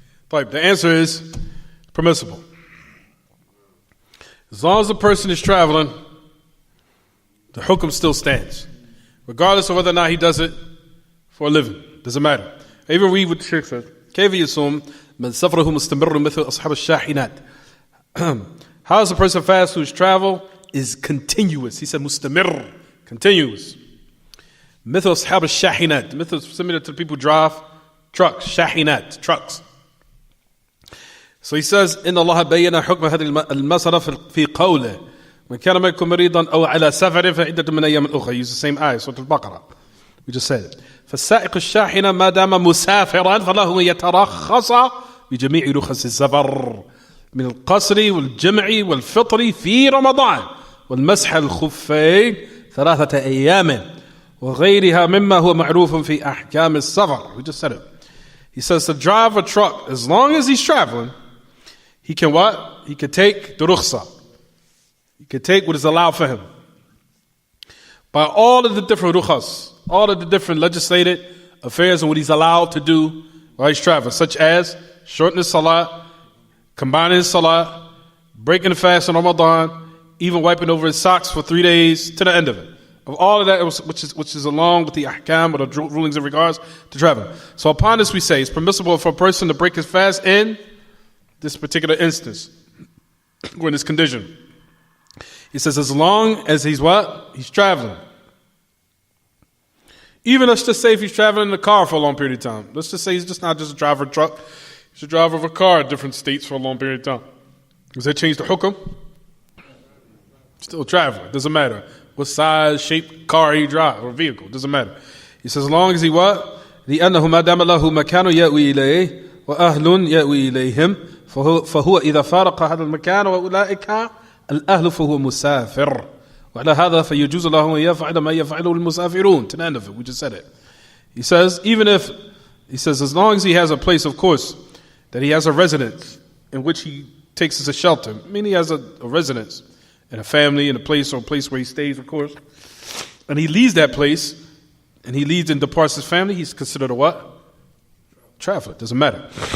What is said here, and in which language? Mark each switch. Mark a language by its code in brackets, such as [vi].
[en] The answer is permissible. As long as the person is traveling, the hukum still stands, regardless of whether or not he does it for a living. Doesn't matter. I even read what the Sheikh said. [ar] كيف يصوم من سفره مستمر مثل أصحاب الشاحنات. [en] How does a person fast whose travel is continuous? He said mustamir, continuous. [ar] مثل أصحاب الشاحنات. [en] مثل similar to people who drive trucks. شاحنات, trucks. So he says [ar] إن الله بين حكم هذه المسألة في قوله من كان منكم مريضا أو على سفر فعدة من أيام أخرى. [en] Use the same ayah, Surah Al-Baqarah. We just said it. [ar] فالسائق الشاحنة ما دام مسافرا فله أن يترخص بجميع رخص السفر من القصر والجمع والفطر في رمضان والمسح الخفين 3 أيام وغيرها مما هو معروف في أحكام السفر. [en] We just said it. He says to drive a truck, as long as he's traveling, he can what? He can take the rukhsa. He can take what is allowed for him. By all of the different rukhas, all of the different legislated affairs and what he's allowed to do while he's traveling, such as shortening his salat, combining his salat, breaking the fast in Ramadan, even wiping over his socks for 3 days to the end of it. Of all of that, which is along with the ahkam or the rulings in regards to traveling. So upon this we say, it's permissible for a person to break his fast in this particular instance, or in this condition. He says as long as he's what? He's traveling. Even let's just say if he's traveling in a car for a long period of time. Let's just say he's just not just a driver of a truck. He's a driver of a car in different states for a long period of time. Does that change the hukum? Still traveling. Doesn't matter what size, shape car he drives or vehicle. Doesn't matter. He says as long as he what? [ar] لأنه ما دام له مكان يأوي إليه وأهل يأوي إليهم فهو إذا فارق هذا المكان وأولئك الأهل فهو مسافر. وعلى هذا فيجوز له أن يفعل ما يفعله المسافرون. [en] To the end of it, we just said it. He says as long as he has a place, of course, that he has a residence in which he takes as a shelter. I mean, he has a residence and a family and a place where he stays, of course. And he leaves that place and he leaves and departs his family, he's considered a what? Traveler. Doesn't matter.